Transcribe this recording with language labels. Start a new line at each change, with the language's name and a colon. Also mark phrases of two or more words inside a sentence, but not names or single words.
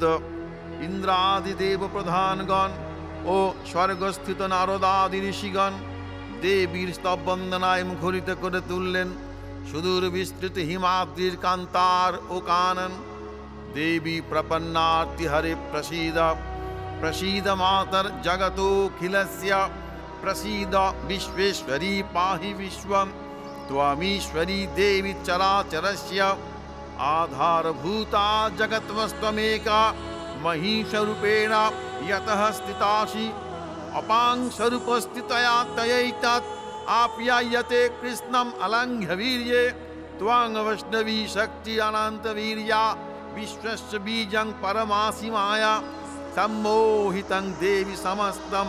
Bangla: ইন্দ্রাদি দেব প্রধানগণ ও স্বর্গস্থিত নারদাদি ঋষিগণ দেবীর স্তব বন্দনায় মুখরিত করে তুললেন সুদূর বিস্তৃত হিমাদ্রির কান্তার ও কানন।
Sanskrit: দেবী প্রপন্নার্তি হরে প্রসীদ প্রসীদ মাতর জগতোখিলস্য প্রসীদ বিশ্বেশ্বরী পাহি বিশ্বম त्वमीश्वरी देवी चराचरस्य आधारभूता जगत्वस्त्वमेका महिषरूपेण यतः स्थितासि अपांगस्वरूपस्थितया तयैतत् आप्यायते कृष्णम् अलङ्घ्य वीर्ये त्वं वैष्णवी शक्ति अनन्तवीर्या विश्वस्य बीजं परमासि माया सम्मोहितं देवी समस्तम्